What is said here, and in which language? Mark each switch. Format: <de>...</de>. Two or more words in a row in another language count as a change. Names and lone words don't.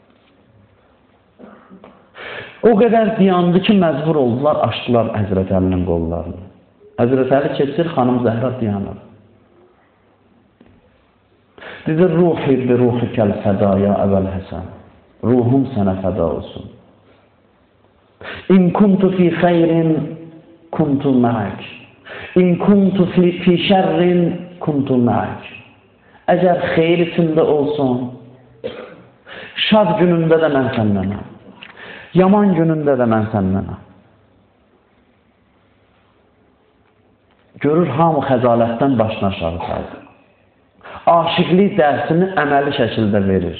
<az>O qədər diyandı ki, məcbur oldular, açdılar Həzrət Əlinin qollarını. Həzrət Əli keçir, xanım Zəhra diyanır. Dedi,</az> <ar>روحي بروحك الفداء يا أبا الحسن.</ar> <az>Ruhum sənə fəda olsun.</az> <ar>إن كنت في خير كنت معك. إن كنت في شر كنت معك.</ar> <az>Əgər xeyr içində olsun, şad günündə də mən səndənəm. Yaman günündə də mən səndənəm. Görür, hamı xəcalətdən başına aşağı saldı. Aşiqlik dərsini əməli şəkildə verir.</az>